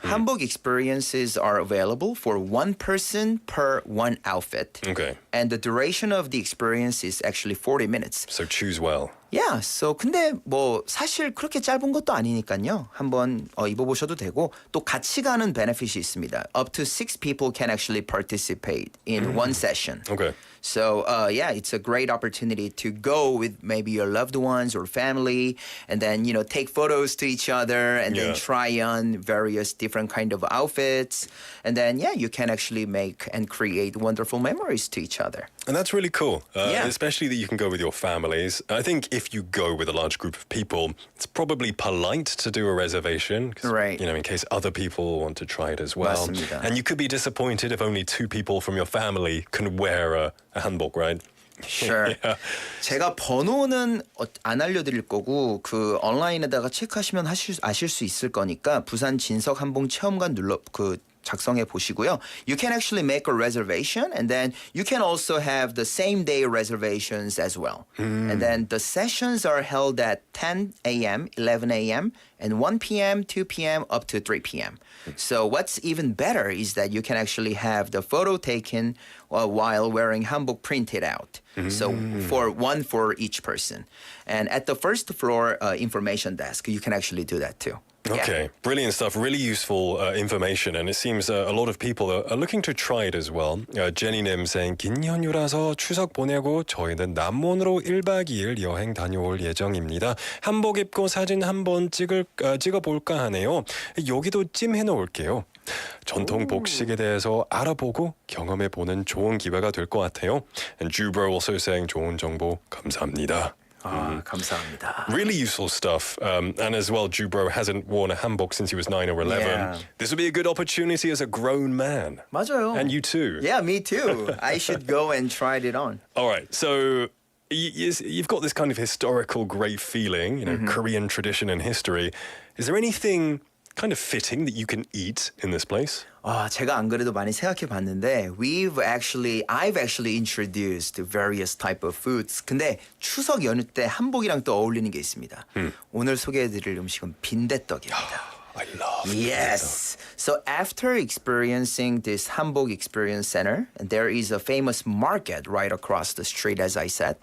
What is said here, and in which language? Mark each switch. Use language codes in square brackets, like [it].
[en] 한복 experiences are available for one person per one outfit. Okay. And the duration of the experience is actually 40 minutes. So choose well. Yeah, so [ko] 근데 뭐 사실 그렇게 짧은 것도 아니니까요. 한번 입어보셔도 되고 또 같이 가는 benefit이 있습니다. [en] Up to 6 people can actually participate in one session. Okay. So it's a great opportunity to go with maybe your loved ones or family, and then take photos to each other, and then try on various different kind of outfits, and then you can actually make and create wonderful memories to each other. And that's really cool, especially that you can go with your families. I think if you go with a large group of people, it's probably polite to do a reservation, right? In case other people want to try it as well. [ko] 맞습니다. [en] And you could be disappointed if only 2 people from your family can wear a hanbok, right? Sure. [ko] 제가 번호는 안 알려드릴 거고 그 온라인에다가 체크하시면 아실 수 있을 거니까 부산 진석 한복 체험관 작성해 보시고요. [en] You can actually make a reservation and then you can also have the same day reservations as well. And then the sessions are held at 10 a.m., 11 a.m., and 1 p.m., 2 p.m., up to 3 p.m. So what's even better is that you can actually have the photo taken while wearing hanbok printed out. So for each person. And at the first floor information desk, you can actually do that too. Okay, brilliant stuff. Really useful information, and it seems a lot of people are looking to try it as well. [ko] Jenny님 saying 긴 연휴라서 추석 보내고 저희는 남문으로 1박 2일 여행 다녀올 예정입니다. 한복 입고 사진 한번 찍어볼까 하네요. 여기도 찜해 놓을게요. 전통 복식에 대해서 알아보고 경험해보는 좋은 기회가 될 것 같아요. [en] And Jubro also saying [ko] 좋은 정보 감사합니다. 감사합니다. [en] Really useful stuff. And as well, Jubro hasn't worn a hanbok since he was 9 or 11. Yeah. This would be a good opportunity as a grown man. [ko] 맞아요. [en] And you too. Yeah, me too. I should go and try it on. All right, so you've got this kind of historical great feeling, Korean tradition and history. Is there anything kind of fitting that you can eat in this place? [ko] 제가 안 그래도 많이 생각해 봤는데 [en] I've actually introduced various type of foods. [ko] 근데 추석 연휴 때 한복이랑 또 어울리는 게 있습니다. 오늘 소개해드릴 음식은 빈대떡입니다. [en] I love Yes. So after experiencing this Hanbok Experience Center, there is a famous market right across the street, as I said.